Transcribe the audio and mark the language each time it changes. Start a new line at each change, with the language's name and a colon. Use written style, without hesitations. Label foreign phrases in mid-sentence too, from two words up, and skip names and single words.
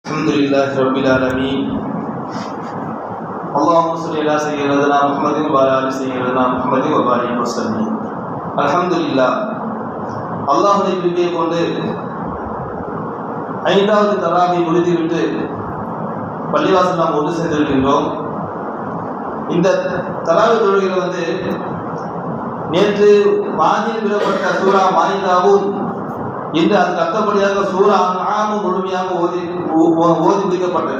Arabic: الحمد لله رب العالمين اللهم صل على سيدنا محمد وعلى ال سيدنا محمد وبارك وسلم.
Tamil: அல்ஹம்துலில்லாஹ், அல்லாஹ்வுடைய கிருபையை கொண்டு 5வது தராவை முடித்துவிட்டு பள்ளிவாசல் நாம் ஒன்று சென்றிருக்கின்றோம். இந்த தராவை தொழுகையில் நேற்று பாதியில் விடப்பட்ட சூரா மாயிதாவும் இன்று அதுக்கு அர்த்தப்படியாக சூரா அன்ஆமும் முழுமையாக ஓதி முடிக்கப்பட்டது.